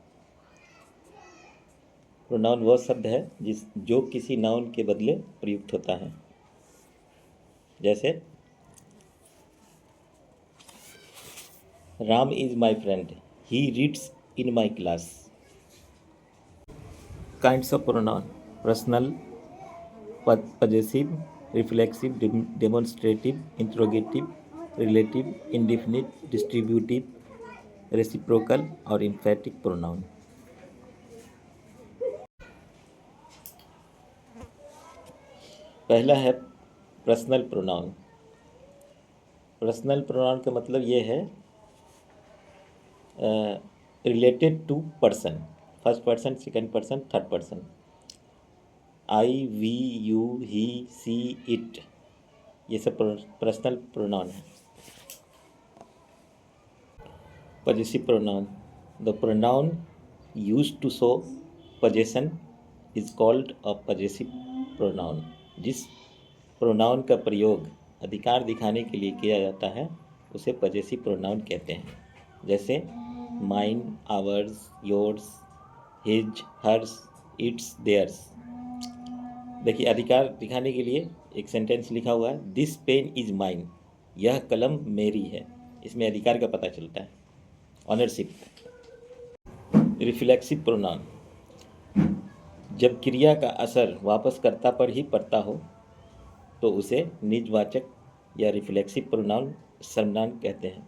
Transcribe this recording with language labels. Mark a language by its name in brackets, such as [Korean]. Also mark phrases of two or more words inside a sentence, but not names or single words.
[Hindi] प्रोनाउन वह शब्द है जो किसी नाउन के बदले प्रयुक्त होता है। [English] जैसे Ram is my friend, he reads in my class. kinds of pronoun: personal, possessive, reflexive, demonstrative, interrogative, relative, indefinite, distributive, reciprocal और emphatic प्रोनाउन। [Hindi] पहला है [English] personal pronoun. personal pronoun [Hindi] का मतलब ये है [English] related to person, first person, second person, third person. I, we, you, he, she, it, [Hindi] ये सब [English] personal pronoun है। Possessive pronoun: the pronoun used to show possession is called a possessive pronoun। [Hindi] जिस प्रोनाउन का प्रयोग अधिकार दिखाने के लिए किया जाता है उसे [English] possessive pronoun [Hindi] कहते हैं। [English] जैसे mine, ours, yours, his, hers, its, theirs. [Hindi] देखिए, अधिकार दिखाने के लिए एक सेंटेंस लिखा हुआ है, [English] this pen is mine, [Hindi] यह कलम मेरी है। इसमें अधिकार का पता चलता है, ऑनरशिप। [English] reflexive pronoun: [Hindi] जब क्रिया का असर वापसकर्ता पर ही पड़ता हो तो उसे निजवाचक या रिफ्लेक्सिव प्रोनाउन सर्वनाम कहते हैं।